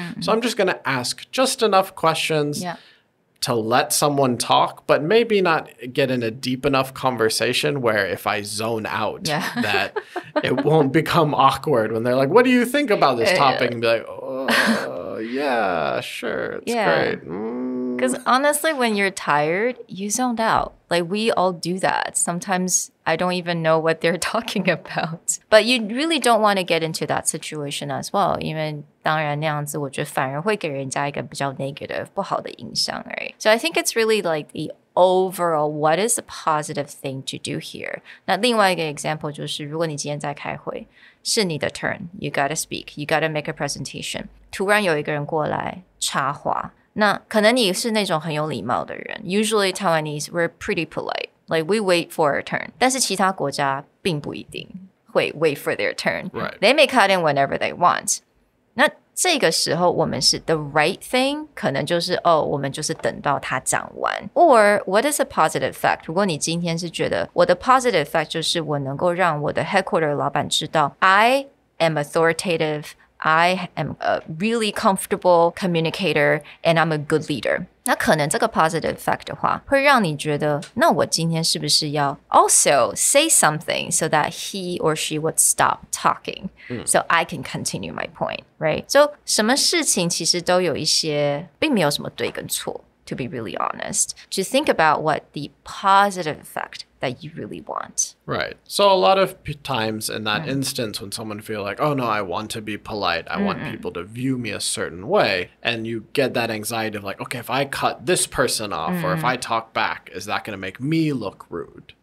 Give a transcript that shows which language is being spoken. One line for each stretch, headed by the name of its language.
English: So I'm just going to ask just enough questions to let someone talk, but maybe not get in a deep enough conversation where if I zone out that it won't become awkward when they're like, what do you think about this topic? And be like, oh, yeah, sure, it's great. Because honestly, when you're tired, you zoned out. Like we all do that. Sometimes I don't even know what they're talking about. But you really don't want to get into that situation as well.
Chinese: 因为当然那样子我觉得反而会给人家一个比较 negative 不好的影响
English: right? So I think it's really like the overall what is the positive thing to do here.
Chinese: 那另外一个
English: example
Chinese: 就是如果你今天在开会是你的
English: turn, you gotta speak, you gotta make a presentation.
Chinese: 突然有一个人过来插话，那可能你是那种很有礼貌的人。
English: Usually Taiwanese, we're pretty polite. Like we wait for our turn.
Chinese: 但是其他国家并不一定会
English: wait for their turn. Right. They may cut in whenever they want.
Chinese: 那这个时候我们是
English: the right thing
Chinese: 可能就是我们就是等到他讲完
English: or what is a positive fact
Chinese: 如果你今天是觉得我的 positive fact 就是我能够让我的 headquarter 老板知道 I
English: am authoritative I am a really comfortable communicator and I'm a good leader
Chinese: 那可能这个
English: positive fact
Chinese: 的话会让你觉得那我今天是不是要
English: also say something so that he or she would stop talking so I can continue my point, right?
Chinese: So 什么事情其实都有一些并没有什么对跟错
English: to be really honest. To think about what the positive effect that you really want. Right. So a lot of times in that instance when someone feel like, oh no, I want to be polite. I want people to view me a certain way. And you get that anxiety of like, okay, if I cut this person off or if I talk back, is that going to make me look rude?